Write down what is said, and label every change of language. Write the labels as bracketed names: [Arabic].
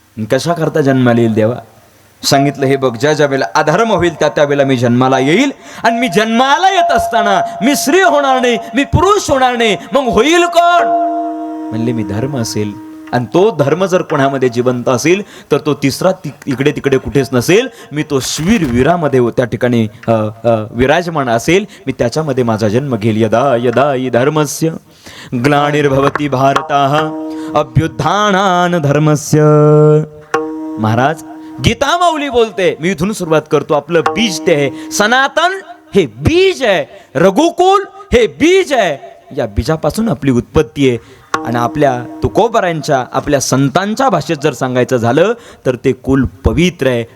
[Marathi] कशा करता जन्माला येईल देवा? सांगितलं हे बघ, ज्या ज्या वेळेला अधर्म होईल त्या त्या वेळेला मी जन्माला येईल, आणि मी जन्माला येत असताना मी स्त्री होणार नाही, मी पुरुष होणार नाही, मग होईल कोण? म्हणले मी धर्म असेल, आणि तो धर्म जर कोणामध्ये जिवंत असेल तर तो तिसरा इकडे तिकडे कुठेच नसेल. मी तो शूर वीरामध्ये त्या ठिकाणी विराजमान असेल, मी त्याच्यामध्ये माझा जन्म घेईल. [Sanskrit] यदा यदा हि धर्मस्य ग्लानिर्भवति भारतः अभ्युत्थानान् धर्मस्य. [Marathi] महाराज गीता माऊली बोलते, मी इथून सुरुवात करतो, आपलं बीज ते आहे. सनातन हे बीज आहे, रघुकुल हे बीज आहे. या बीजापासून आपली उत्पत्ती आहे. आणि आपल्या तुकोबरांच्या, आपल्या संतांच्या भाषेत जर सांगायचं झालं तर ते कुल पवित्र आहे.